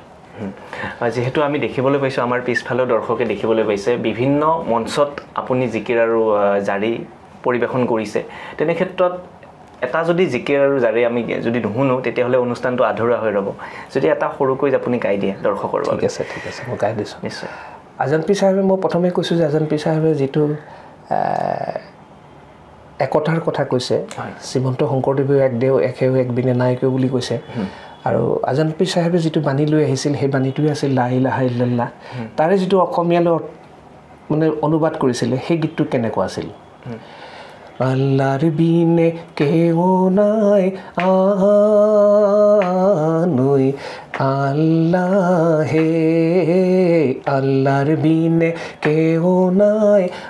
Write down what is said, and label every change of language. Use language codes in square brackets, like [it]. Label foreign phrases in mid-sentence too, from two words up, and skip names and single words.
[as] যেহেতু আমি দেখিবলৈ পাইছোঁ আমাৰ পিছফালেও দৰ্শকে দেখিবলৈ পাইছে বিভিন্ন মঞ্চত আপুনি জিকিৰ আৰু জাৰি পৰিৱেশন কৰিছে তেনে ক্ষেত্ৰত এটা যদি জিকিৰ আৰু জাৰি আমি যদি নুশুনো তেতিয়াহ'লে অনুষ্ঠানটো আধৰুৱা হৈ ৰ'ব যদি এটা সৰুকৈ আপুনি গাই দিয়ে দৰ্শকৰ বাবে ঠিক আছে মই গাই দিছোঁ নিশ্চয় আজান পীৰ চাহেবে মই প্ৰথমে কৈছোঁ যে আজান পীৰ চাহেবে যিটো একতাৰ কথা কৈছে শ্ৰীমন্ত শংকৰদেৱে এক দেও এক হেও এক বিনে নাই কেও বুলি কৈছে আৰু আজান পীৰ চাহেবে যিটো বাণী লৈ আহিছিল সেই বাণীটোৱে আছিল [ar] لا إله إلا الله [as] তাৰে যিটো অসমীয়ালৈ মানে অনুবাদ কৰিছিলে সেই গীতটো কেনেকুৱা আছিল আল্লাহৰ বিনে কেও নাই আনৈ আল্লাহে আল্লাহৰ বিনে কেও নাই